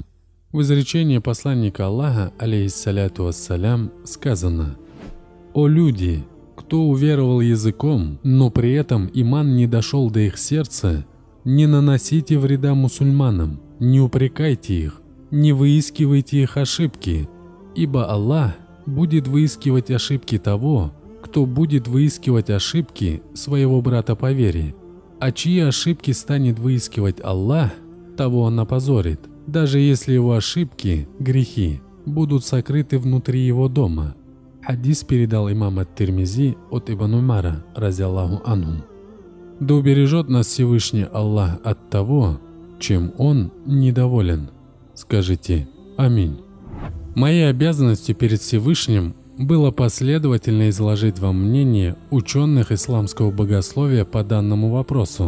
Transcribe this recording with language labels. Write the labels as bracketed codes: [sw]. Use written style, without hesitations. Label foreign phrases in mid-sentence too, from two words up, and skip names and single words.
[ru] В изречении посланника Аллаха, [ar] عليه الصلاة والسلام, [ru] сказано: «О люди, кто уверовал языком, но при этом иман не дошел до их сердца, не наносите вреда мусульманам, не упрекайте их, не выискивайте их ошибки, ибо Аллах будет выискивать ошибки того, кто будет выискивать ошибки своего брата по вере. А чьи ошибки станет выискивать Аллах, того Он опозорит, даже если его ошибки, грехи, будут сокрыты внутри его дома». Хадис передал имам ат-Тирмизи от Ибн Умара, [ar] رضي الله عنه. [ru] Да убережет нас Всевышний Аллах от того, чем Он недоволен. Скажите «Аминь». Моей обязанностью перед Всевышним было последовательно изложить вам мнение ученых исламского богословия по данному вопросу.